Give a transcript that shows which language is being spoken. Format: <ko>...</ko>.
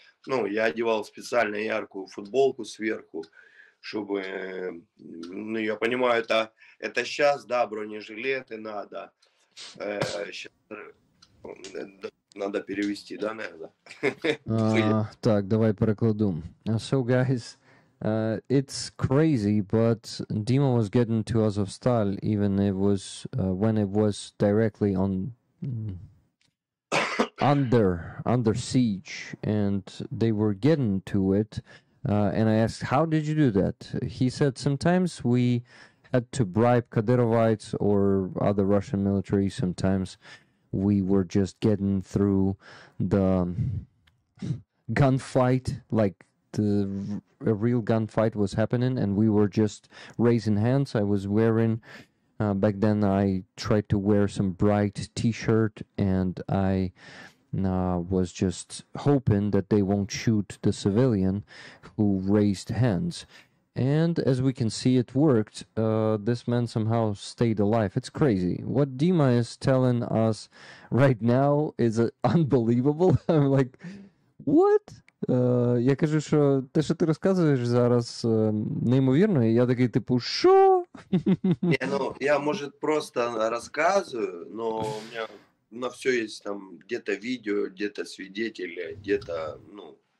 <ru>Ну, я одевал специально яркую футболку сверху, чтобы, я понимаю, это сейчас, да, бронежилеты надо. Сейчас надо перевести, да, наверное? Так, давай перекладу.</ru> <en>So, guys... it's crazy, but Dima was getting to Azovstal even it was when it was directly on under siege, and they were getting to it. And I asked, "How did you do that?" He said, "Sometimes we had to bribe Kadyrovites or other Russian military. Sometimes we were just getting through the gunfight, like." a real gunfight was happening, and we were just raising hands. I was wearing back then. I tried to wear some bright T-shirt, and I was just hoping that they won't shoot the civilian who raised hands. And as we can see, it worked. This man somehow stayed alive. It's crazy. What Dima is telling us right now is unbelievable. I'm like, what?</en> <uk>Я кажу, що те, що ти розказуєш зараз, неймовірно, і я такий, типу, що?</uk> <ru>Не, ну, я, может, просто рассказываю, но у меня на все есть там где-то видео, где-то свидетели, где-то, ну...</ru>